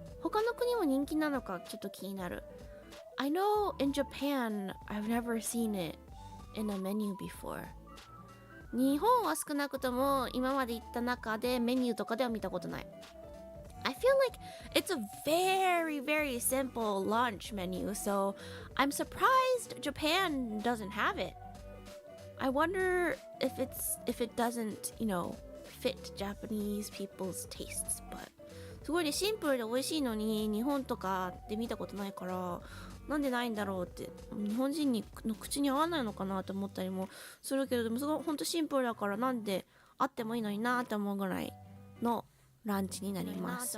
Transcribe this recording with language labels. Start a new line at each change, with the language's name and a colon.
Japanese: 他の国も人気なのかちょっと気になる。
English: I know in Japan, I've never seen it in a menu before.
Japanese: 日本は少なくとも今まで行った中でメニューとかでは見たことない。
English: I feel like it's a very, very simple lunch menu, so I'm surprised Japan doesn't have it. I wonder if it doesn't, fit Japanese people's tastes, but
Japanese: すごいね、シンプルで美味しいのに日本とかで見たことないからなんでないんだろうって日本人の口に合わないのかなと思ったりもするけど、でもすごいほんとシンプルだからなんであってもいいのになって思うぐらいのランチになります。